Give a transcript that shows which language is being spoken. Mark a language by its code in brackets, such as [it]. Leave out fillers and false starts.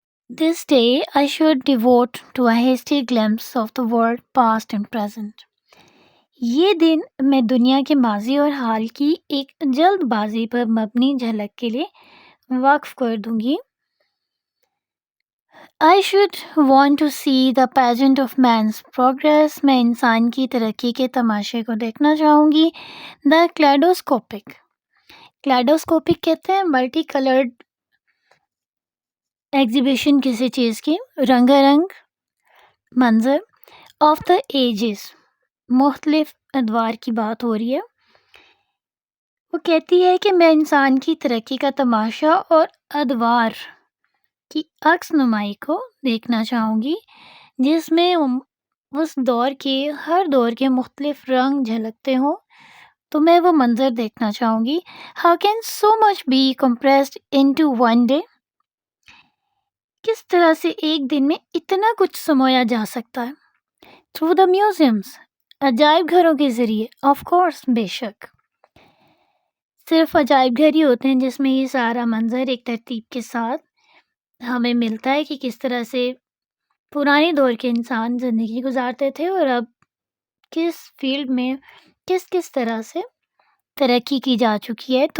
[en] This day I should devote to a hasty glimpse of the world past and present۔ [ur] یہ دن میں دنیا کے ماضی اور حال کی ایک جلد بازی پر مبنی جھلک کے لیے وقف کر دوں گی۔ [en] I should want to see the pageant of man's progress. [ur] میں انسان کی ترقی کے تماشے کو دیکھنا چاہوں گی. [en] The kaleidoscopic. [ur] کلیڈوسکوپک کہتے ہیں ملٹی کلرڈ ایگزیبیشن کسی چیز کی رنگا رنگ منظر آف دا ایجز مختلف ادوار کی بات ہو رہی ہے. وہ کہتی ہے کہ میں انسان کی ترقی کا تماشا اور ادوار کی عکس نمائی کو دیکھنا چاہوں گی جس میں اس دور کے ہر دور کے مختلف رنگ جھلکتے ہوں. تو میں وہ منظر دیکھنا چاہوں گی. [en] How can so much be compressed into one day? [ur] کس طرح سے ایک دن میں اتنا کچھ سمویا جا سکتا ہے؟ [en] Through the museums. [ur] عجائب گھروں کے ذریعے. [en] Of course, [ur] بے شک. صرف عجائب گھر ہی ہوتے ہیں جس میں یہ سارا منظر ایک ترتیب کے ساتھ ہمیں ملتا ہے کہ کس طرح سے پرانے دور کے انسان زندگی گزارتے تھے اور اب کس فیلڈ میں کس طرح سے ترقی کی جا چکی ہے.